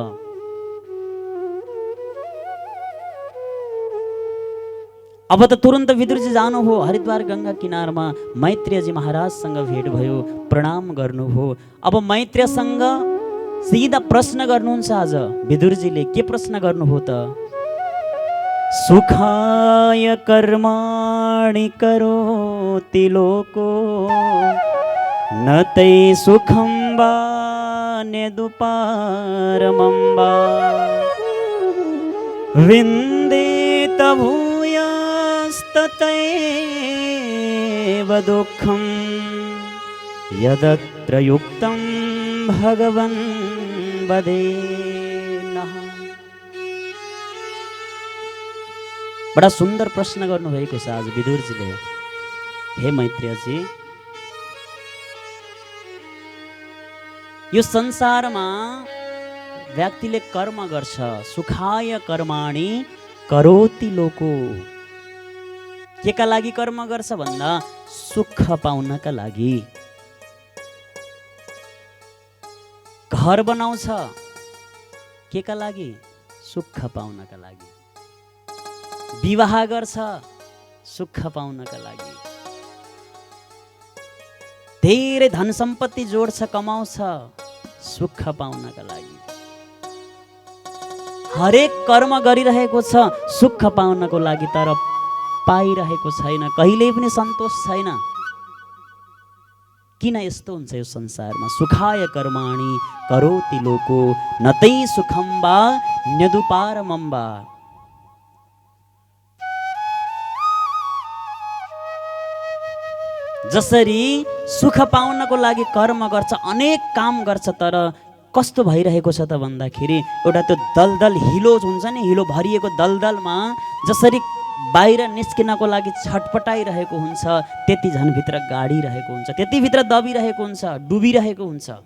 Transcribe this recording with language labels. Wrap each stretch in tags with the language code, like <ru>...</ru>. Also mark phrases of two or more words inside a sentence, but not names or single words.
<ne>अब त तुरन्त विदुरजी जानुभयो हरिद्वार गंगा किनारमा। मैत्रेयजी महाराजसँग भेट भयो, प्रणाम गर्नुभयो। अब मैत्रेयसँग सीधा प्रश्न गर्नुहुन्छ। आज विदुरजीले के प्रश्न गर्नुभयो त?</ne> <sa>सुखाय कर्माणि करोति लोको न तै सुखं वा नेदुपारमं वा विन्देत भूयस्ततैव दुःखं यदत्र युक्तं भगवन् वदेनः।</sa> <ne>बडा सुन्दर प्रश्न गर्नुभएको छ आज विदुरजीले। हे मैत्रेयजी, यो संसारमा व्यक्तिले कर्म गर्छ।</ne> <sa>सुखाय कर्माणि करोति लोको।</sa> <ne>केका लागि कर्म गर्छ भन्दा सुख पाउनका लागि। घर बनाउँछ केका लागि? सुख पाउनका लागि। विवाह गर्छ सुख पाउनका लागि। धेरै धन सम्पत्ति जोड्छ, कमाउँछ सुख पाउनका लागि। हरेक कर्म गरिरहेको छ सुख पाउनको लागि, तर पाइरहेको छैन, कहिल्यै पनि सन्तोष छैन। किन यस्तो हुन्छ यो संसारमा?</ne> <sa>सुखाय कर्माणि करोति लोको नतै सुखम वा न्यदुपारमं वा।</sa> <ne>जसरी सुख पाउनको लागि कर्म गर्छ, अनेक काम गर्छ, तर कस्तो भइरहेको छ त भन्दाखेरि एउटा त्यो दलदल हिलो हुन्छ नि, हिलो भरिएको दलदलमा जसरी बाहिर निस्किनको लागि छटपटाइरहेको हुन्छ, त्यति झन् भित्र गाडिरहेको हुन्छ, त्यति भित्र दबिरहेको हुन्छ, डुबिरहेको हुन्छ।</ne>